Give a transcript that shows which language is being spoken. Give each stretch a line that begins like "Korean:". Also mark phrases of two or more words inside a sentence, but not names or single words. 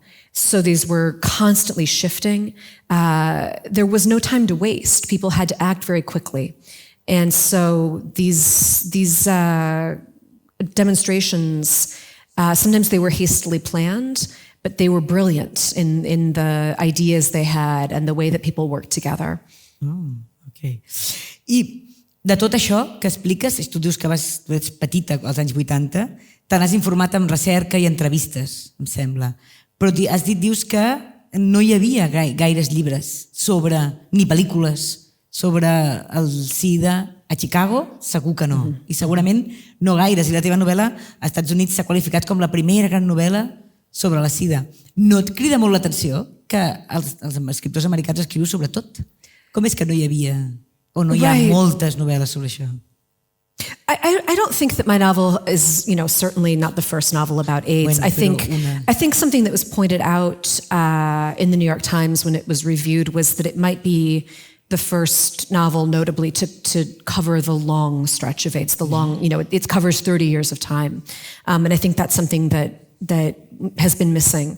English: So these were constantly shifting. There was no time to waste. People had to act very quickly. And so these demonstrations, sometimes they were hastily planned, but they were brilliant in the ideas they had and the way that people worked together. Okay.
Catalan: I de tot això que expliques, tu dius que tu ets petita als anys 80, te n'has informat amb recerca i entrevistes, em sembla. Però dius que no hi havia gaires llibres ni pel·lícules sobre el sida a Chicago, segur que no. I segurament no gaires. I la teva novel·la als Estats Units s'ha qualificat com la primera gran novel·la sobre la sida. No et crida molt l'atenció que els escriptors americans escriu sobre tot? Com és que no hi havia o no hi ha moltes novel·les sobre això?
English: I don't think that my novel is, certainly not the first novel about AIDS. I think something that was pointed out in the New York Times when it was reviewed was that it might be the first novel, notably, to cover the long stretch of AIDS. It covers 30 years of time, and I think that's something that has been missing.